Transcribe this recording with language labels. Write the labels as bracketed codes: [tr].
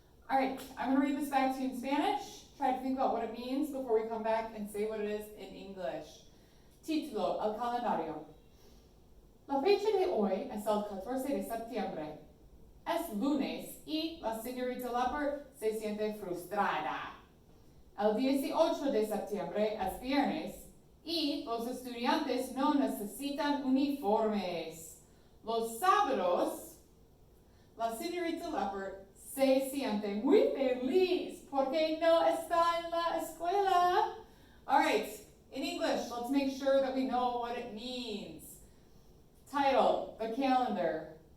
[en] All right, I'm going to read this back to you in Spanish. Try to think about what it means before we come back and say what it is in English. [es] Título, el calendario. La fecha de hoy es el 14 de septiembre. Es lunes y la señorita Leopard se siente frustrada. El 18 de septiembre es viernes y los estudiantes no necesitan uniformes. Los sábados, la señorita Leopard se siente muy feliz porque no está en la escuela. [en] All right, in English, let's make sure that we know what it means. Title, the calendar.